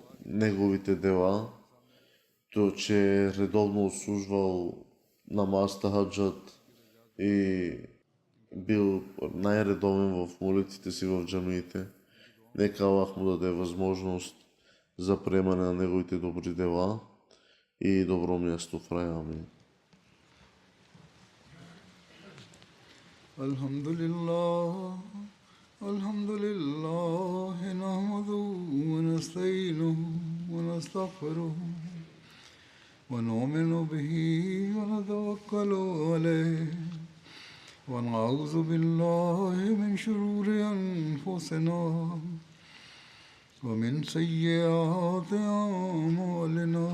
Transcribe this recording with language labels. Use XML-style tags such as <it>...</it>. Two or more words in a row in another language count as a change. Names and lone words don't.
<bg>неговите дела, то, че е редовно отслужвал намаз тахаджуд и бил най-редовен в молитвите си в джамиите. Нека Аллах му даде възможност за приемане на неговите добри дела и добро място в рая. Амин.</bg> <ar>الحمد لله، نحمده ونستعينه ونستغفره ونؤمن به ونتوكل عليه ونعوذ بالله من شرور أنفسنا ومن سيئات أعمالنا.</ar>